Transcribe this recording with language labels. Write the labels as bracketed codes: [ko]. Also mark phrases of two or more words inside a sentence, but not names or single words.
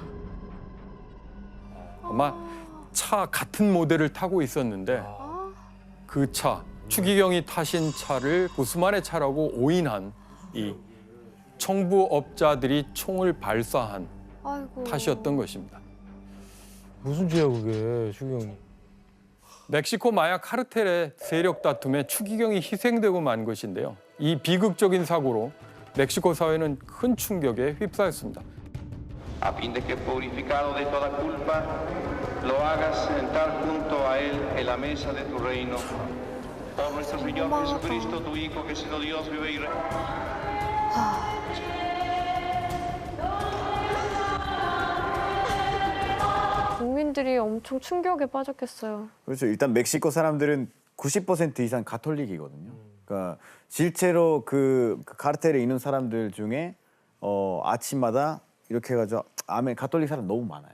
[ko] 아마 차 같은 모델을 타고 있었는데 그 차, 추기경이 타신 차를 구스만의 차라고 오인한 이 청부업자들이 총을 발사한 아이고. 탓이었던 것입니다. 무슨 죄야 그게, 추기경이. 멕시코 마약 카르텔의 세력 다툼에 추기경이 희생되고 만 것인데요. 이 비극적인 사고로 멕시코 사회는 큰 충격에 휩싸였습니다. [es] A fin de que purificado de toda culpa, lo hagas sentar junto a él en la mesa de tu reino. Por nuestro Señor Jesucristo, tu Hijo, que siendo Dios vive y [ko] 국민들이 엄청 충격에 빠졌겠어요. 그렇죠. 일단 멕시코 사람들은 90% 이상 가톨릭이거든요. 그러니까 실제로 그 카르텔에 있는 사람들 중에 아침마다 이렇게 해가지고 아멘 가톨릭 사람 너무 많아요.